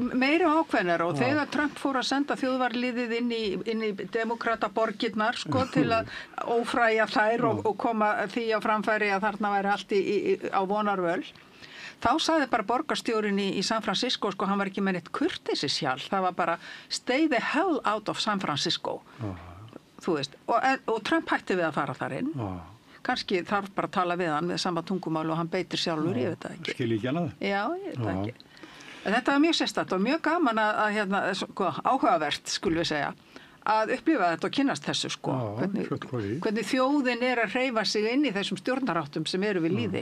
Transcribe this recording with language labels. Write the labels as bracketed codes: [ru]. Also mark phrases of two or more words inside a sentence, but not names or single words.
[is] meira ákveðnar og þegar Trump fór að senda þjóðvarliðið inn í demokrataborgirnar til að ófræja þær og koma því á framfæri að þarna væri allt á vonarvöl þá sagði bara borgarstjórinn í San Francisco hann var ekki með neitt kurteisishjal það var bara [en] stay the hell out of San Francisco [is] þú veist og Trump hætti við að fara þar inn kannski þarf bara að tala við hann með sama tungumál og hann beitir sjálfur, ég veit það ekki. Skil ekki hana? Já, ég veit það ekki. Þetta var mjög sérstakt og mjög gaman að áhugavert, skulum við segja, að upplifa þetta og kynnast þessu hvernig þjóðin að hreyfa sig inn í þessum stjórnarháttum sem eru við lýði.